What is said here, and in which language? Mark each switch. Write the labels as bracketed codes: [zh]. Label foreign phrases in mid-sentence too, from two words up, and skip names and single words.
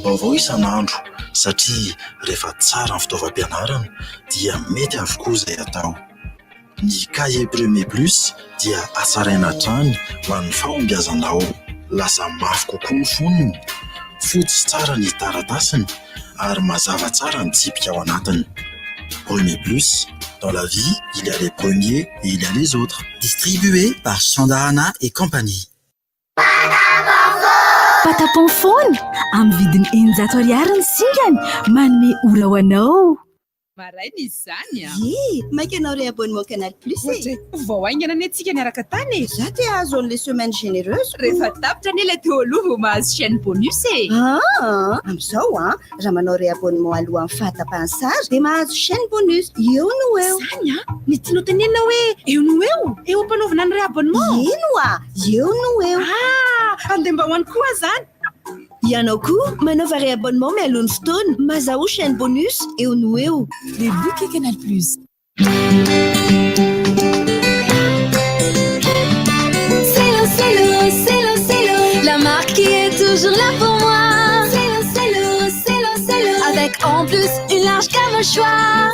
[mg] vaovao isan'andro satria rehefa tsara ny fitaovam-pianarana dia mety avokoa izay atao ny cahier premier plus dia asaraina hatrany ho an'ny fahombiazanao lasa mafy kokoa ny fonony fotsy tsara ny taratasiny ary mazava tsara ny tsipika ao anatiny Premier Plus, [fr] dans la vie, il y a les premiers et il y a les autres. Distribué par CHANDARANA et compagnie. [mg] Patapon amin'ny vidiny 100 ariary ny singany manome ora ho anao maraina izy zany mainka ianao ry abonnement Canal Plus vao aingana ny antsika niaraka tany za te azo an'le [fr] semaine généreuse [mg] rehefa tapitra ny ilay teo aloha vao mahazo [fr] chaîne bonus [mg] amin'izao raha manao ry abonnement aloha amin'ny fahatapahan-sary dia mahazo [fr] chaîne bonus [mg] eo no eo zany ny tianao tenenina hoe eo no eo ampanaovana ny ry abonnement eno eo no eo andeha mba hoany koa zany ianao koa manaova ry abonnement mialohan'ny fotoana mahazo [fr] chaîne bonus [mg] eo no eo [fr] les bouquets Canal Plus C'est l'eau, la marque qui est toujours là pour moi. C'est l'eau, avec en plus une large gamme au choix.